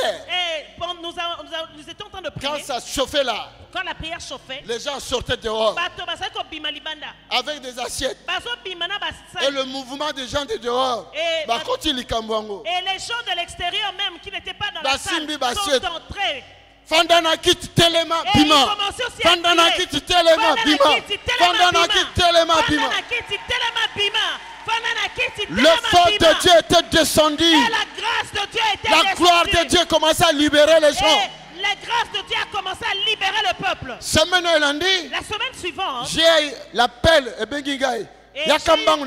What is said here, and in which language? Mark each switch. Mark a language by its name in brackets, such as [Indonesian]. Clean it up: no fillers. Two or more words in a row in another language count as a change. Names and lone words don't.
[French] nous étions en train de prier. Quand ça chauffait là, quand la prière chauffait, les gens sortaient dehors avec des assiettes. Et le mouvement des gens de dehors, et les gens de l'extérieur même qui n'étaient pas dans la salle sont entrés. [Lingala] Fandanakit telema bima. Fandanakit telema bima. Fandanakit telema bima. [French] Le feu de Dieu était descendu. Et la grâce de Dieu était descendue. La gloire de Dieu commençait à libérer les gens. Et la grâce de Dieu a commencé à libérer le peuple. La semaine suivante, j'ai l'appel et un